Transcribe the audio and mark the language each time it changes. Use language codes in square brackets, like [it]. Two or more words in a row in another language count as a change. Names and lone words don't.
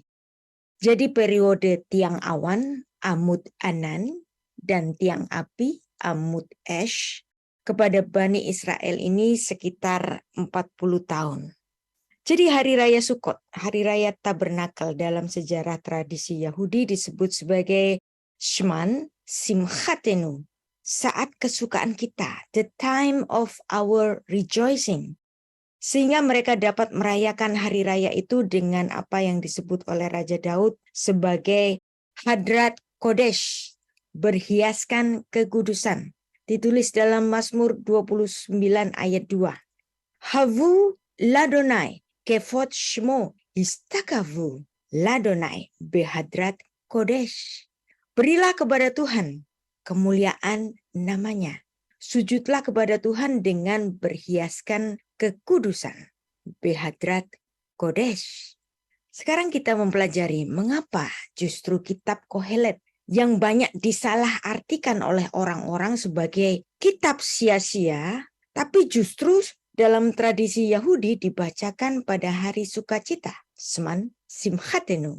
[id] Jadi periode tiang awan, [he] עמוד ענן, [id] dan tiang api, [he] עמוד אש, [id] kepada Bani Israel ini sekitar 40 tahun. Jadi hari raya Sukot, hari raya Tabernakel dalam sejarah tradisi Yahudi disebut sebagai [he] זמן שמחתנו, [id] saat kesukaan kita, [en] the time of our rejoicing. [id] sehingga mereka dapat merayakan hari raya itu dengan apa yang disebut oleh Raja Daud sebagai [he] הדרת קודש, [id] berhiaskan kekudusan. Ditulis dalam Mazmur 29 ayat 2. [he] הבו ליהוה כבוד שמו השתחוו ליהוה בהדרת קודש. [id] Berilah kepada Tuhan kemuliaan namanya. Sujudlah kepada Tuhan dengan berhiaskan kekudusan. [he] בהדרת קודש. [id] Sekarang kita mempelajari mengapa justru kitab Kohelet yang banyak disalahartikan oleh orang-orang sebagai kitab sia-sia, tapi justru dalam tradisi Yahudi dibacakan pada hari sukacita, [he] זמן שמחתנו.